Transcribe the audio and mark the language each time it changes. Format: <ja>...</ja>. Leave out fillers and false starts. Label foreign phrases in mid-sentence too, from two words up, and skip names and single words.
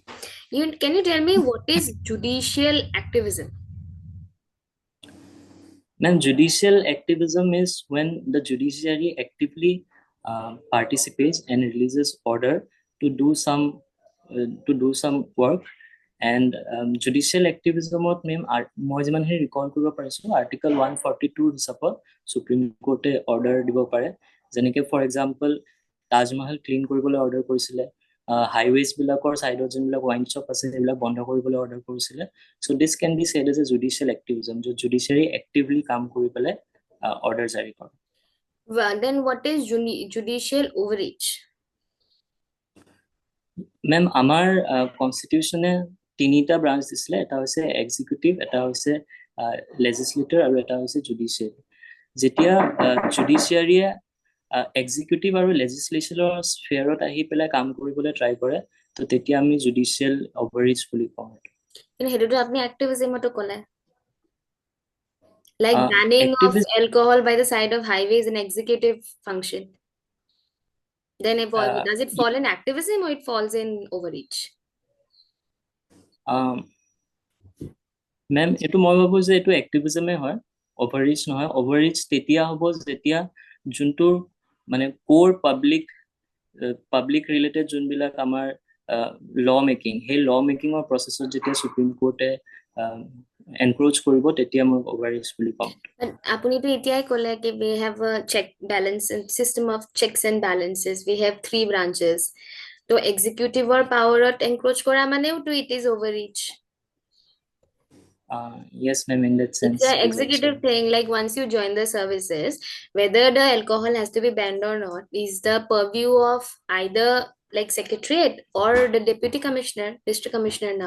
<en>Can you tell me what is judicial activism? Then judicial activism is when the judiciary actively participates and releases order to do some work. And judicial activism of meme</en> <as>মই যিমানখিনি ৰিকল কৰিব পাৰিছো আৰ্টিকল 142 হিচাপত সুপ্ৰিম কোৰ্টে অৰ্ডাৰ দিব পাৰে, যেনেকে</as> <en>for example</en> <as>তাজমহল ক্লিন কৰিবলৈ অৰ্ডাৰ কৰিছিলে, হাইৱেজ বিলাকৰ চাইডত যোনবিলাক</as> <en>wine shop</en> <as>আছে সেইবিলাক বন্ধ কৰিবলৈ অৰ্ডাৰ কৰিছিলে.</as> <en>So this can be said as a judicial activism, जो judiciary actively</en> <as>কাম কৰি পেলাই</as> <en>order</en> <as>জাৰি কৰে.</as> <en>Then what is judicial overreach?</en> <as>মেম আমাৰ কনষ্টিটিউচনে তিনিটা ব্ৰাঞ্চ দিছিলে, এটা হৈছে এক্সিকিউটিভ, এটা হৈছে লেজিসলেটৰ আৰু এটা হৈছে জুডিচিয়াৰী. যেতিয়া জুডিচিয়াৰীয়ে এক্সিকিউটিভ আৰু লেজিসলেচনৰ স্ফিয়াৰত আহি পেলাই কাম কৰিবলৈ ট্ৰাই কৰে, তো তেতিয়া আমি</as> <en>judicial overreach</en> <as>বুলি কওঁ। কিন্তু সেইটোতো আপুনি এক্টিভিজমতো ক'লে।</as> <en>Like banning of Activism, alcohol by the side of highway is an executive function. Then does it fall in activism or it falls in overreach?</en> <as>মেম এইটো মই ভাবো যে এইটো এক্টিভিজমে হয়, অভাৰৰিচ নহয়। অভাৰৰিচ তেতিয়া হ'ব যেতিয়া যোনটো মানে</as> <en>core public related</en> <as>যোনবিলাক আমাৰ</as> <en>law making,</en> <as>সেই ল মেকিঙৰ প্ৰচেছত যেতিয়া সুপ্ৰিম কোৰ্টে এনক্ৰোচ কৰিব, তেতিয়া মই অভাৰৰিচ বুলি ক'ম। আপুনিতো এতিয়াই ক'লে কি</as> <en>we have a check balance and system of checks and balances, we have 3 branches,</en> <as>তো এক্সিকিউটিভৰ পাৱাৰত এনক্ৰোচ কৰা মানেও তো</as> <en>it is overreach. Yes, ma'am, in that sense. It's an executive thing. Like once you join the services, whether the alcohol has to be banned or not is the purview of either like secretariat or the deputy commissioner, district commissioner now.</en>